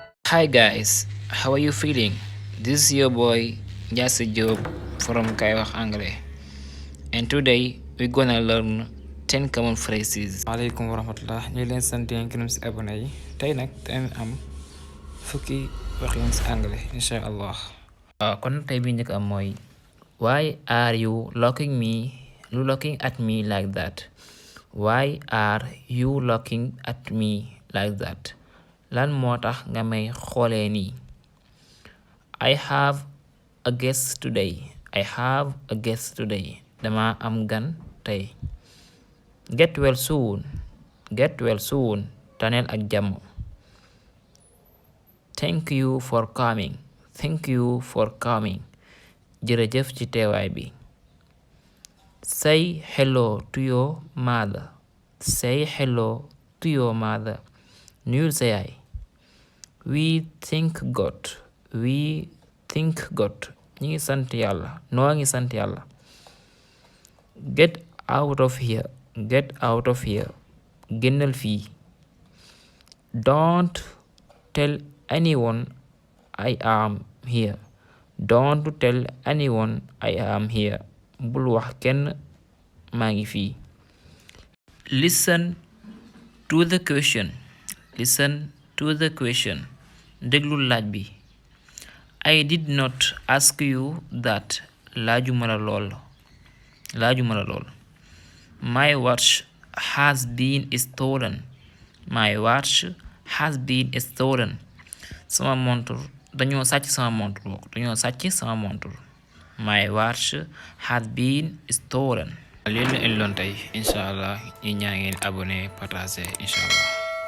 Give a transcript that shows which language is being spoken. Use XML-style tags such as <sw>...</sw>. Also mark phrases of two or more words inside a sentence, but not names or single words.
<en>Hi guys, how are you feeling? This is your boy Jesse Job from Kaay Anglais, and today we're gonna learn 10 common phrases.</en> <ar>Waalaikum warahmatullah,</ar> <wo>ñu leen sant yéen gërëm si abonné yi. Tey nag dañ am fukki waxin si anglais</wo> <ar>insha allah.</ar> <wo>Kon tey bi njëkk am mooy</wo> <en>why are you looking at me like that? Why are you looking at me like that?</en> <wo>Lan moo tax nga may xoolee nii?</wo> <en>I have a guest today.</en> <wo>Dama am gan tey.</wo> <en>Get well soon.</en> <wo>Taneel ak jàmm.</wo> <en>Thank you for coming.</en> <wo>Jërëjëf ci teewaay bi.</wo> <en>Say hello to your mother.</en> <wo>Nuyul sa yaay.</wo> <en>We thank God.</en> <wo>Ñi ngi sant Yàlla. Noo ngi sant Yàlla.</wo> <en>Get out of here.</en> <wo>Génnal fii.</wo> <en>Don't tell anyone I am here.</en> <wo>Bul wax kenn maa ngi fii.</wo> <en>Listen to the question.</en> <wo>Déglul laaj bi.</wo> <en>I did not ask you that.</en> <wo>Laajuma la lool.</wo> <en>My watch has been stolen.</en> <wo>Sama montur dañoo sàcc sama montur.</wo> <en>My watch has been stolen.</en> <wo>Lii la indi loon tey</wo> <ar>incha allah</ar> <wo>ñi ñaa ngeen abonné partager</wo> <ar>incha allah.</ar>